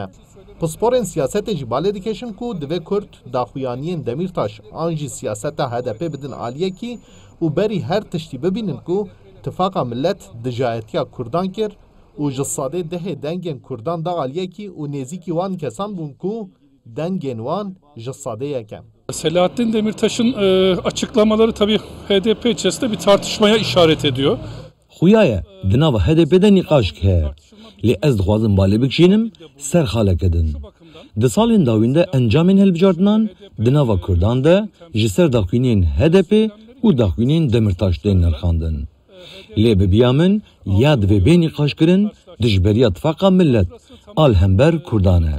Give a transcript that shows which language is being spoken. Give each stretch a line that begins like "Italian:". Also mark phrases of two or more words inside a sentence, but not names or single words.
Kurdish: Pisporên siyasetê jî balê dikeşin ku divê Kurd daxuyaniyên Demirtaş an jî siyaseta HDP bidin aliyekî û berî her tiştî bibînin ku Tifaqa Millet dijayetiya Kurdan kir û ji sadê dehê dengên Kurdan da aliyekî û nêzîkî wan kesan bûn ku dengên wan ji sadê yeke.
Turkish: Selahattin Demirtaş'ın açıklamaları tabii HDP içerisinde bir tartışmaya işaret ediyor.
Kurdish: Xuyaye di nava HDP'de nîqaşk heye. Lê ez dixwazim balê bikişînim ser xalekedin. Di salên dawîn de encamên hilbijartinan di nava Kurdan de ji ser daxuyînên HDP û daxuyînên Demirtaş tên nirxandin. Lê bi biya min ya divê bê nîqaşkirin di ji beriya Tifaqa Millet al hember Kurdan e.